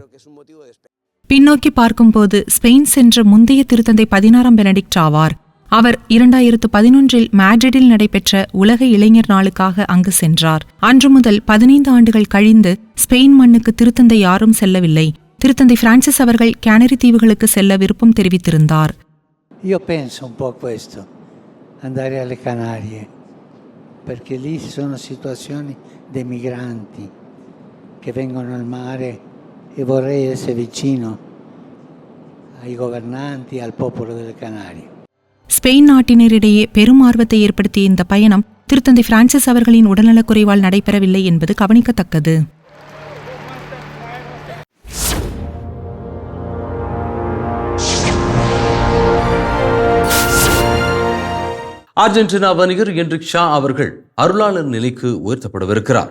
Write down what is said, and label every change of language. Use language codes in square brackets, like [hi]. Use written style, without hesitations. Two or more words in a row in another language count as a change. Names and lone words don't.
[ta] பின்னோக்கி பார்க்கும்போது ஸ்பெயின் சென்ற முந்தைய திருத்தந்தை 16ஆம் பெனடிக்ட் ஆவார். அவர் 2011 மேட்ரிடில் நடைபெற்ற உலக இளைஞர் நாளுக்காக அங்கு சென்றார். அன்று முதல் 15 ஆண்டுகள் கழிந்து ஸ்பெயின் மண்ணுக்கு திருத்தந்தை யாரும் செல்லவில்லை. திருத்தந்தை பிரான்சிஸ் அவர்கள் கேனரி தீவுகளுக்கு செல்ல விருப்பம் தெரிவித்திருந்தார். [it] Io penso un po' questo, andare alle Canarie, perché lì ci sono situazioni dei migranti che vengono al mare e vorrei essere vicino ai governanti e al popolo delle Canarie. [ta] ஸ்பெயின் நாட்டினரிடையே பெரும் ஆர்வத்தை ஏற்படுத்திய இந்த பயணம் திருத்தந்தை பிரான்சிஸ் அவர்களின் உடல்நலக்குறைவால் நடைபெறவில்லை என்பது கவனிக்கத்தக்கது. அர்ஜென்டினா வணிகர் என்ரிக் ஷா அவர்கள் அருளாளர் நிலைக்கு உயர்த்தப்படவிருக்கிறார்.